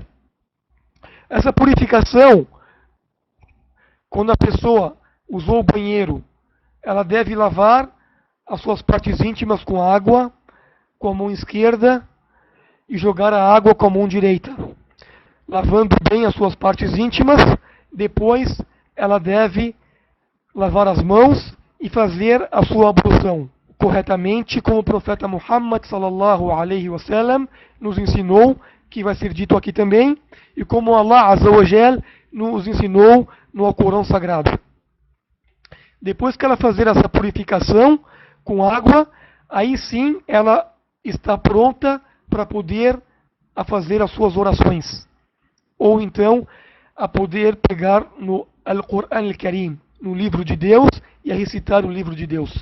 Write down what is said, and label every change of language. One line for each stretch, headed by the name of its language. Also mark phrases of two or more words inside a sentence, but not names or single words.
Portuguese: Essa purificação, quando a pessoa usou o banheiro, ela deve lavar as suas partes íntimas com água, com a mão esquerda, e jogar a água com a mão direita. Lavando bem as suas partes íntimas, depois ela deve lavar as mãos e fazer a sua ablução corretamente, como o profeta Muhammad
Arabic: صلى الله عليه وسلم
Portuguese: nos ensinou, que vai ser dito aqui também, e como
Arabic: الله عز وجل
Portuguese: nos ensinou no Alcorão Sagrado. Depois que ela fazer essa purificação com água, aí sim ela está pronta para poder fazer as suas orações, ou então a poder pegar no
Arabic: القرآن الكريم,
Portuguese: no livro de Deus, e a recitar o livro de Deus.